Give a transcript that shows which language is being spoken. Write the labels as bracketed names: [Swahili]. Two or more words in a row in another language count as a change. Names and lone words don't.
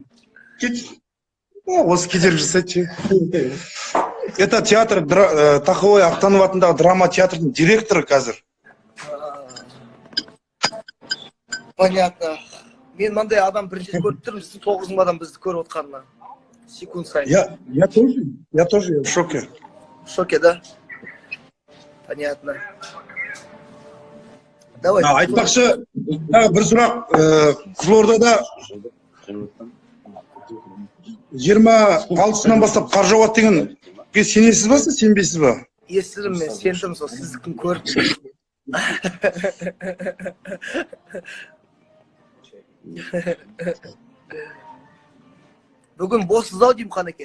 [Kazakh] Осы кедергі жасайды. [Russian] Это театр [Kazakh] Тахауи Ақтанов атындағы драма театрының директоры қазір. [Russian] Понятно. [Kazakh] Мен мынандай адам бірінші көріп тұрмын, сіздің 9 мың адам бізді көріп отқанына. Секунд сайын. [Russian] Я тоже в шоке. В шоке, да? Понятно. Давай. [Kazakh] Айтпақшы, бір сұрақ. Қызылордада 26-сынан бастап қар жауады деген сенесіз ба, сенбейсіз ба? Естідім мен, сендім сол сіздікін көріп. Бүгін боссыз-ау деймін, Қанеке?